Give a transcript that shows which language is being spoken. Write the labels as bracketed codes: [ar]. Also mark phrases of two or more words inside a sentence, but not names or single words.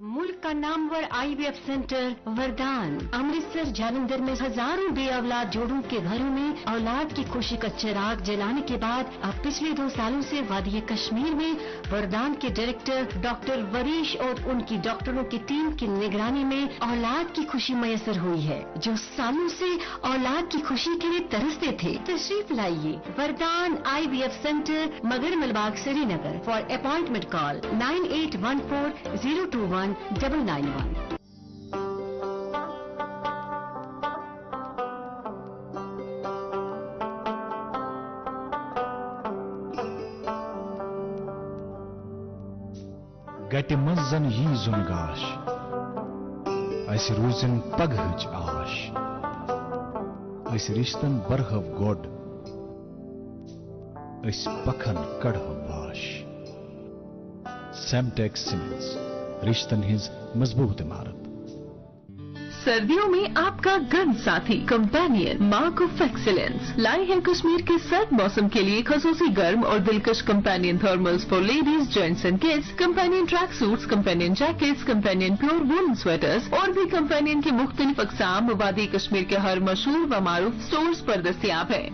[hi] मुल्क का नामवर IVF सेंटर वरदान अमृतसर जालंधर में हजारों बे औलाद जोड़ों के घरों में औलाद की खुशी का चिराग जलाने के बाद अब पिछले 2 सालों से वादी कश्मीर में वरदान के डायरेक्टर डॉक्टर वरीश और उनकी डॉक्टरों की टीम की निगरानी में औलाद की खुशी मैसर हुई है। जो सालों से औलाद की खुशी के लिए तरसते थे, तशरीफ लाइए वरदान IVF सेंटर मगर मलबाग श्रीनगर। [en] for appointment call 9814 021 991। [ks] گٹہِ منٛز زن یی زُن گاش اَسہِ روٗزِن پگہٕچ آش أسۍ رِشتن برہو گۄڈ أسۍ پکھن کڑہو واش سیمٹیک سیمنٹس رشتن ہز مضبوط عمارت۔ [hi] सर्दियों में आपका गर्म साथी कंपेनियन [en] mark of excellence [hi] लाए हैं कश्मीर के सर्द मौसम के लिए खसूसी गर्म और दिलकश कंपेनियन [en] thermals for ladies, gents and kids, [hi] कंपेनियन [en] track suits, [hi] कंपेनियन जैकेट्स, कंपेनियन [en] pure woollen sweaters [hi] और भी कंपेनियन की मुख्तलिफ अक़साम वादी कश्मीर के हर मशहूर व मारूफ स्टोर्स पर दस्तयाब है।